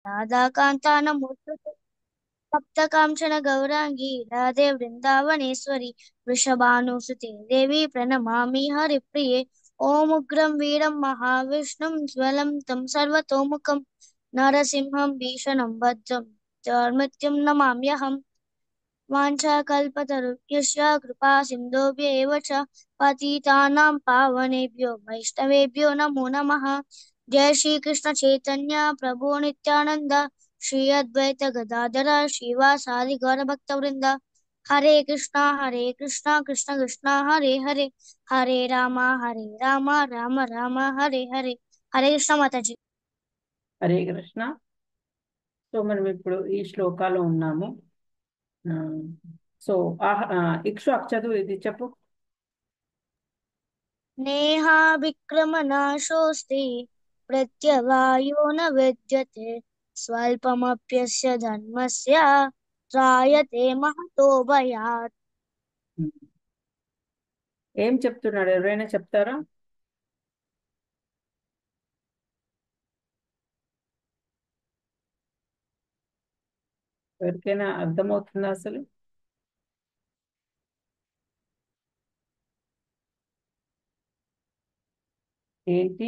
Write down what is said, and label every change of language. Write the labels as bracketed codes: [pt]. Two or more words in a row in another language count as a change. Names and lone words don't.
[sa] రాధాకాంతానమూర్తుతే సప్తకాంచన గౌరాంగి రాధే వృందావనేశ్వరి వృషభానుసుతే దేవి ప్రణమామి హరిప్రియ ఓం ఉగ్రం వీరం మహావిష్ణుం జ్వలం తం సర్వతోముఖం నరసింహం భీషణం భద్రం చార్మత్యం నమామ్యహం వాంఛాకల్పతరుభ్యశ్చ కృపా సింధుభ్య एव च पतितानां पावनेभ्यो वैष्णवेभ्यो नमो नमः। जय श्री कृष्ण चैतन्य प्रभु नित्यानंद श्री अद्वैत गदाधर श्रीवासादि गौर भक्त वृंद हरे कृष्णा कृष्ण कृष्ण हरे हरे हरे राम राम राम हरे हरे हरे कृष्ण माता जी। [te] హరే కృష్ణ. సో మనం ఇప్పుడు ఈ శ్లోకాలో ఉన్నాము. సో ఇక్షు చదువు, ఇది చెప్పు. [sa] नेहा विक्रमनाशोऽस्ति प्रत्यवायो न विद्यते स्वल्पमप्यस्य धर्मस्य त्रायते महतो भयात्। [te] ఏం చెప్తున్నాడు? ఎవరైనా చెప్తారా? ఎవరికైనా అర్థమవుతుందా అసలు? ఏంటి?